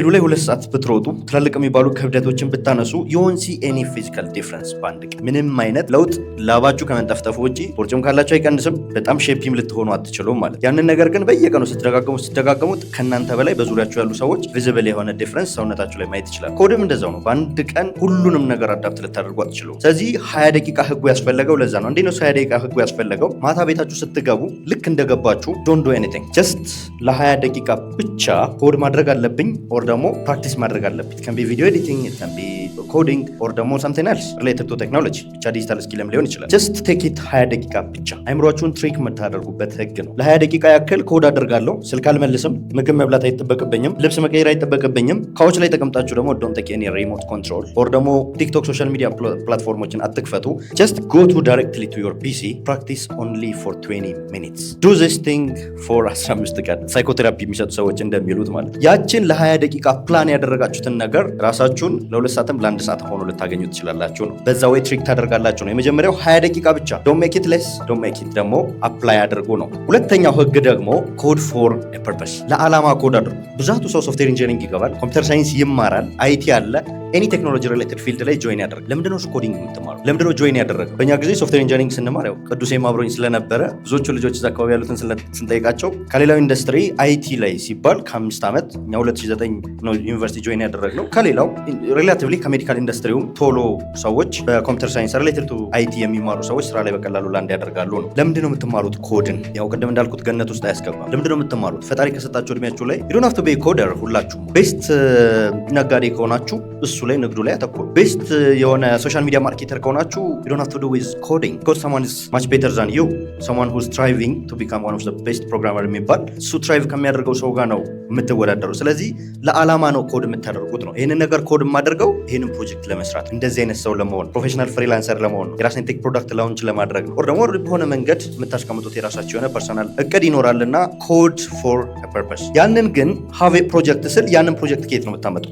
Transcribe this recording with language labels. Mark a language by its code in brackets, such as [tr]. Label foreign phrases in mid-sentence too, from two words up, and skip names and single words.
[am] ላይ 2 ሰዓት ብትሮጡ ትላልቅ የሚባሉ ክብደቶችን ብታነሱ [en] you can see any physical difference [am] በአንድ ቀን ምንም አይነት ለውጥ ላባችሁ ከመንጠፍጠፉ ውጪ ቦርጭም ካላችሁ አይቀንስም። በጣም ሼፒም ልትሆኑ አትችሉም ማለት። ያንን ነገር ግን በየቀኑ ስትደጋገሙት ከእናንተ በላይ በዙሪያችሁ ያሉ ሰዎች ቪዚብል የሆነ ዲፍረንስ ሰውነታችሁ ላይ ማየት ይችላል። ኮድም እንደዛው ነው። በአንድ ቀን ሁሉንም ነገር አዳፕት ልታደርጉ አትችሉም። ስለዚህ 20 ደቂቃ ህጉ ያስፈለገው ለዛ ነው። እንዴት ነው 20 ደቂቃ ህጉ ያስፈለገው? ማታ ቤታችሁ ስትገቡ ልክ እንደገባችሁ [en] don't do anything just [am] ለ20 ደቂቃ ብቻ ኮድ ማድረግ አለብኝ ኦር ደግሞ ፕራክቲስ ማድረግ አለብኝ። [en] can be video editing፣ can be coding [am] ኦር ደግሞ [en] something else related to technology [am] ብቻ ዲጂታል ስኪልም ሊሆን ይችላል። [en] just take it [am] 20 ደቂቃ ብቻ አይምሮአችሁን ትሪክ የምታደርጉበት ህግ ነው። ለ20 ደቂቃ ያክል ኮድ አደርጋለሁ። ስልክ አልመልስም፣ ምግብ መብላት አይጠበቅብኝም፣ ልብስ መቀየር አይጠበቅብኝም። ካውች ላይ ተቀምጣችሁ ደግሞ [en] don't take any remote control [am] ኦር ደግሞ ቲክቶክ ሶሻል ሚዲያ ፕላትፎርሞችን አትክፈቱ። [en] just go to directly to your PC, practice only for 20 minutes, do this thing for 15 [am] ቀን ሳይኮቴራፒ የሚሰጡ ሰዎች እንደሚሉት ማለት ነው። ያችን ለ20 ደቂቃ ፕላን ያደረጋችሁትን ነገር ራሳችሁን ለ2 ሰዓትም ለ1 ሰዓት ሆኖ ልታገኙ ትችላላችሁ ነው። በዛ ወይ ትሪክ ታደርጋላችሁ ነው። የመጀመሪያው 20 ደቂቃ ብቻ [en] don't make it less, don't make it [am] ደግሞ አፕላይ አድርጉ ነው። ሁለተኛው ህግ ደግሞ [en] code for a purpose፣ [am] ለዓላማ ኮድ አድርጉ። ብዛቱ ሰው [en] software engineering [am] ይገባል፣ [en] computer science [am] ይማራል፣ አይቲ አለ። [en] any technology related field [am] ላይ ጆይን ያደርግ። ለምንድነው ኮዲንግ የምትማሩ? ለምንድነው ጆይን ያደረገው? በእኛ ጊዜ [en] software engineering [am] ስንማር ያው ቅዱሴም አብሮኝ ስለነበረ ብዙዎቹ ልጆች እዛ አካባቢ ያሉትን ስንጠይቃቸው ከሌላው ኢንዱስትሪ አይቲ ላይ ሲባል ከ5 ዓመት እኛ 2009 ነው ዩኒቨርሲቲ ጆይን ያደረግነው። ከሌላው ሪላቲቭሊ ከሜዲካል ኢንዱስትሪውም ቶሎ ሰዎች በኮምፒውተር [en] science related to IT [am] የሚማሩ ሰዎች ስራ ላይ በቀላሉ ላንድ ያደርጋሉ ነው። ለምንድነው የምትማሩት ኮድን? ያው ቅድም እንዳልኩት ገነት ውስጥ አያስገባም። ለምንድነው የምትማሩት? ፈጣሪ ከሰጣችሁ እድሜያችሁ ላይ [en] you don't have to be a coder። [am] ሁላችሁ ቤስት ነጋዴ ከሆናችሁ እሱ ላይ ንግዱ ላይ አተኩሩ። ቤስት የሆነ [en] social media marketer [am] ከሆናችሁ [en] you don't have to do with coding because someone is much better than you, someone who's striving to become one of the best programmer [am] የሚባል እሱ ትራይቭ ከሚያደርገው ሰው ጋር ነው የምትወዳደሩ። ስለዚህ ለዓላማ ነው ኮድ የምታደርጉት ነው። ይህንን ነገር ኮድ የማደርገው ይህንን ፕሮጀክት ለመስራት እንደዚህ አይነት ሰው ለመሆን [en] professional freelancer [am] ለመሆን ነው። የራስን [en] tech product launch [am] ለማድረግ ነው። ደግሞ በሆነ መንገድ የምታስቀምጡት የራሳቸው የሆነ ፐርሰናል እቅድ ይኖራልና [en] code for purpose። [am] ያንን ግን [en] have project [am] ስል ያንን ፕሮጀክት ከየት ነው የምታመጡት?